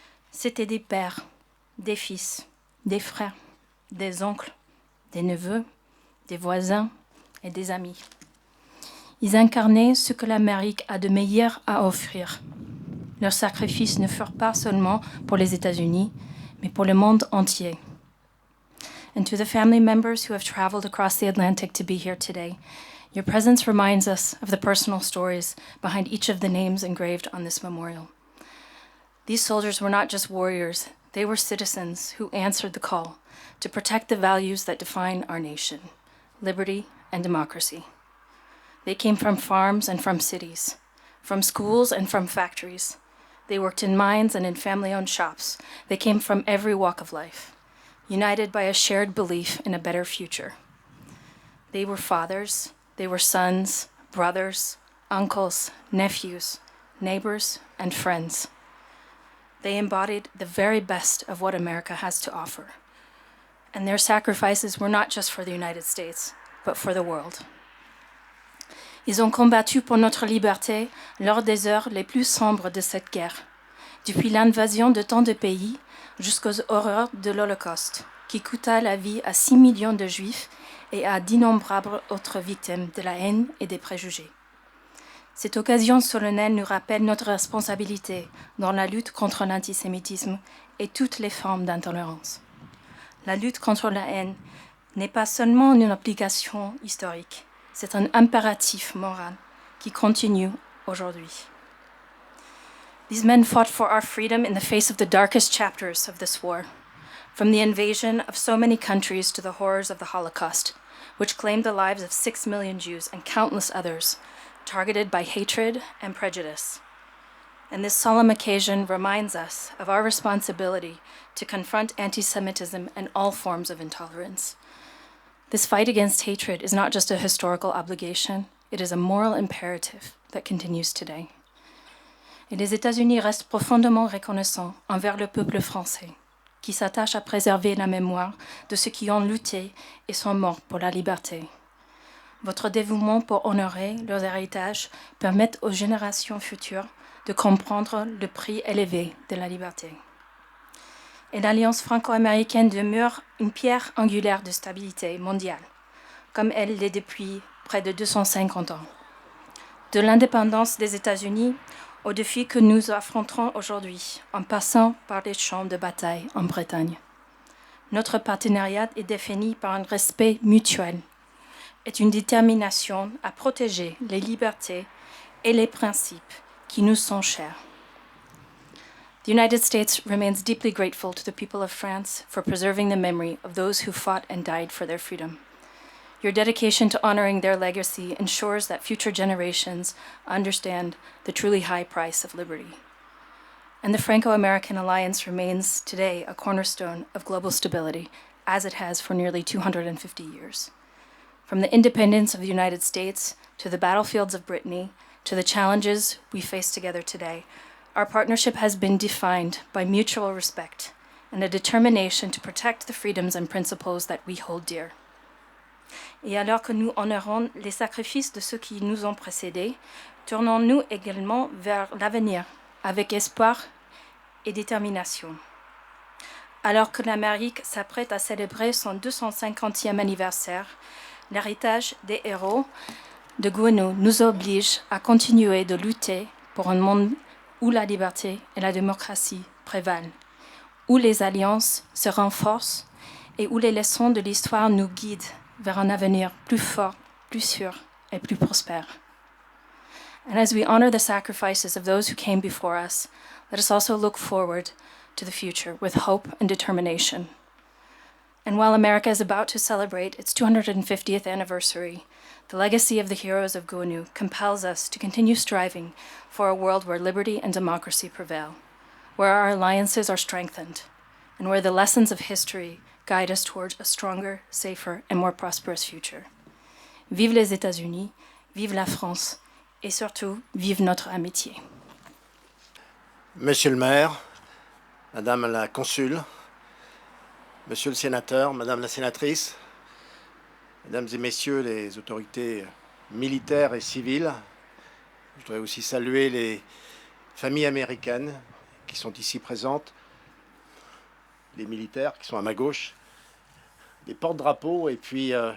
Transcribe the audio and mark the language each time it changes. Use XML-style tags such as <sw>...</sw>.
<fr>C'étaient des pères, des fils, des frères, des oncles, des neveux, des voisins et des amis. Ils incarnaient ce que l'Amérique a de meilleur à offrir. Leurs sacrifices ne furent pas seulement pour les États-Unis, mais pour le monde entier.</fr> <en>And to the family members who have traveled across the Atlantic to be here today, your presence reminds us of the personal stories behind each of the names engraved on this memorial. These soldiers were not just warriors, they were citizens who answered the call to protect the values that define our nation, liberty and democracy. They came from farms and from cities, from schools and from factories. They worked in mines and in family-owned shops. They came from every walk of life, united by a shared belief in a better future. They were fathers, they were sons, brothers, uncles, nephews, neighbors, and friends. They embodied the very best of what America has to offer. And their sacrifices were not just for the United States, but for the world.</en> <fr>Ils ont combattu pour notre liberté lors des heures les plus sombres de cette guerre, depuis l'invasion de tant de pays jusqu'aux horreurs de l'Holocauste, qui coûta la vie à 6 millions de Juifs et à d'innombrables autres victimes de la haine et des préjugés. Cette occasion solennelle nous rappelle notre responsabilité dans la lutte contre l'antisémitisme et toutes les formes d'intolérance. La lutte contre la haine n'est pas seulement une obligation historique, c'est un impératif moral qui continue aujourd'hui.</fr> <en>These men fought for our freedom in the face of the darkest chapters of this war, from the invasion of so many countries to the horrors of the Holocaust, which claimed the lives of 6 million Jews and countless others, targeted by hatred and prejudice. And this solemn occasion reminds us of our responsibility to confront anti-Semitism and all forms of intolerance. This fight against hatred is not just a historical obligation, it is a moral imperative that continues today.</en> <fr>Et les États-Unis restent profondément reconnaissants envers le peuple français, qui s'attache à préserver la mémoire de ceux qui ont lutté et sont morts pour la liberté. Votre dévouement pour honorer leurs héritages permet aux générations futures de comprendre le prix élevé de la liberté. Et l'alliance franco-américaine demeure une pierre angulaire de stabilité mondiale, comme elle l'est depuis près de 250 ans. De l'indépendance des États-Unis aux défis que nous affronterons aujourd'hui, en passant par les champs de bataille en Bretagne. Notre partenariat est défini par un respect mutuel et une détermination à protéger les libertés et les principes qui nous sont chers.</fr> <en>The United States remains deeply grateful to the people of France for preserving the memory of those who fought and died for their freedom. Your dedication to honoring their legacy ensures that future generations understand the truly high price of liberty. And the Franco-American alliance remains today a cornerstone of global stability, as it has for nearly 250 years. From the independence of the United States to the battlefields of Brittany to the challenges we face together today, our partnership has been defined by mutual respect and a determination to protect the freedoms and principles that we hold dear.</en> <fr>Et alors que nous honorons les sacrifices de ceux qui nous ont précédés, Tournons-nous également vers l'avenir avec espoir et détermination. Alors que l'Amérique s'apprête à célébrer son 250e anniversaire, l'héritage des héros de Gouesnou nous oblige à continuer de lutter pour un monde où la liberté et la démocratie prévalent, où les alliances se renforcent et où les leçons de l'histoire nous guident vers un avenir plus fort, plus sûr et plus prospère.</fr> <en>And as we honor the sacrifices of those who came before us, let us also look forward to the future with hope and determination. And while America is about to celebrate its 250th anniversary, the legacy of the heroes of Gouesnou compels us to continue striving for a world where liberty and democracy prevail, where our alliances are strengthened, and where the lessons of history guide us towards a stronger, safer, and more prosperous future.</en> <fr>Vive les États-Unis, vive la France, et surtout, vive notre amitié. Monsieur le maire, Madame la consule, Monsieur le sénateur, Madame la sénatrice, Mesdames et Messieurs les autorités militaires et civiles, je voudrais aussi saluer les familles américaines qui sont ici présentes, les militaires qui sont à ma gauche, les porte-drapeaux et puis</fr>